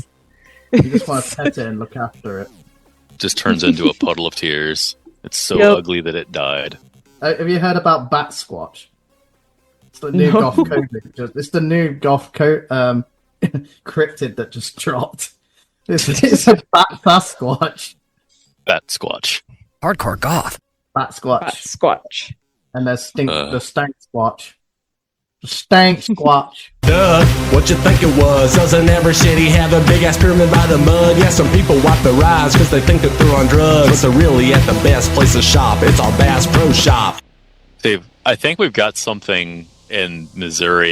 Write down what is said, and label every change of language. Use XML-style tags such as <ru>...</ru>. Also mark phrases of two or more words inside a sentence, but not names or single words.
<en>You just want to pet it and look after it. Just turns into a puddle of tears. It's so ugly that it died. Have you heard about Bat Squatch? It's the new goth code. It's the new goth code cryptid that just dropped. It's a Bat Sasquatch. Bat Squatch. Hardcore goth. Bat Squatch. Bat Squatch. And there's the Stank Squatch. The Stank Squatch. Duh, what you think it was? Doesn't every city have a big ass pyramid by the mud? Yeah, some people wipe their eyes because they think that they're on drugs. But they're really at the best place to shop. It's our Bass Pro Shop. Dave, I think we've got something in Missouri.</en>